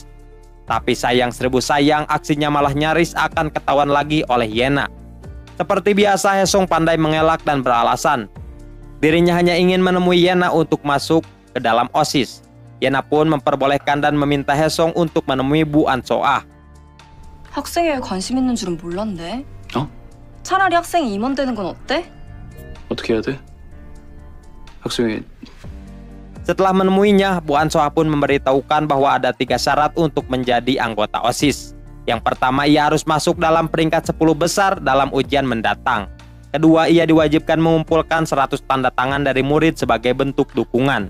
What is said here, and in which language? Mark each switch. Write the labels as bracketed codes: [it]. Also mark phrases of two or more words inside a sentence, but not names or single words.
[id] Tapi sayang seribu sayang, aksinya malah nyaris akan ketahuan lagi oleh Yena. Seperti biasa, Haesong pandai mengelak dan beralasan dirinya hanya ingin menemui Yena untuk masuk ke dalam OSIS. Yena pun memperbolehkan dan meminta Haesong untuk menemui Bu An So-ah. [ko] 학생회에 관심 있는 줄은 몰랐네. 어? 차라리 학생이 임원 되는 건 어때? 어떻게 해야 돼? 학생회 [id] Setelah menemuinya, Bu An So-ah pun memberitahukan bahwa ada 3 syarat untuk menjadi anggota OSIS. Yang pertama, ia harus masuk dalam peringkat 10 besar dalam ujian mendatang. Kedua, ia diwajibkan mengumpulkan 100 tanda tangan dari murid sebagai bentuk dukungan.